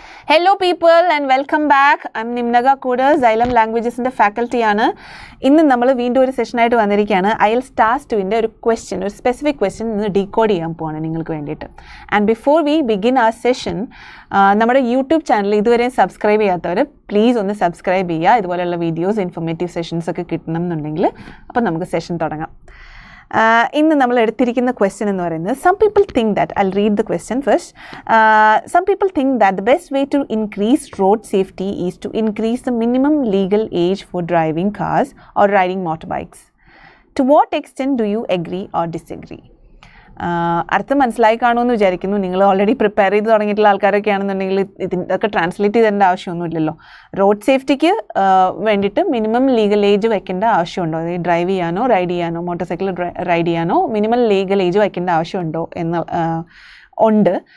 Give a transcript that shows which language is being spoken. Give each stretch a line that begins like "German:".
English: Hello people and welcome back. I'm Nimnaga Koder, Xylem Languages in the faculty ആണ്.
Malayalam: ഇന്ന് നമ്മൾ വീണ്ടും ഒരു സെഷൻ ആയിട്ട് വന്നിരിക്കുകയാണ്. IELTS Task 2ന്റെ ഒരു ക്വസ്റ്റ്യൻ, ഒരു സ്പെസിഫിക് ക്വസ്റ്റ്യൻ ഇന്ന് ഡീകോഡ് ചെയ്യാൻ പോവാണ് നിങ്ങൾക്ക് വേണ്ടിയിട്ട്.
English: and before we begin
Malayalam: ആ സെഷൻ, നമ്മുടെ യൂട്യൂബ് ചാനൽ ഇതുവരെയും സബ്സ്ക്രൈബ് ചെയ്യാത്തവർ പ്ലീസ് ഒന്ന് സബ്സ്ക്രൈബ് ചെയ്യുക. ഇതുപോലെയുള്ള വീഡിയോസ്, ഇൻഫോർമേറ്റീവ് സെഷൻസ് ഒക്കെ കിട്ടണം എന്നുണ്ടെങ്കിൽ അപ്പോൾ നമുക്ക് സെഷൻ തുടങ്ങാം. ഇന്ന് നമ്മൾ എടുത്തിരിക്കുന്ന ക്വസ്റ്റ്യൻ എന്ന് പറയുന്നത്,
English: some people think that, I'll read the question first. Some people think that the best way to increase road safety is to increase the minimum legal age for driving cars or riding motorbikes. To what extent do you agree or disagree?
Malayalam: അർത്ഥം മനസ്സിലായി കാണുമെന്ന് വിചാരിക്കുന്നു. നിങ്ങൾ already prepare ചെയ്ത് തുടങ്ങിയിട്ടുള്ള ആൾക്കാരൊക്കെ ആണെന്നുണ്ടെങ്കിൽ ഇതൊക്കെ ട്രാൻസ്ലേറ്റ് ചെയ്തേണ്ട ആവശ്യമൊന്നുമില്ലല്ലോ. റോഡ് സേഫ്റ്റിക്ക് വേണ്ടിയിട്ട് മിനിമം ലീഗൽ ഏജ് വയ്ക്കേണ്ട ആവശ്യമുണ്ടോ? അതായത് ഡ്രൈവ് ചെയ്യാനോ റൈഡ് ചെയ്യാനോ മോട്ടോർ സൈക്കിൾ റൈഡ് ചെയ്യാനോ മിനിമം ലീഗൽ ഏജ് വയ്ക്കേണ്ട ആവശ്യമുണ്ടോ എന്ന് ഉണ്ട്.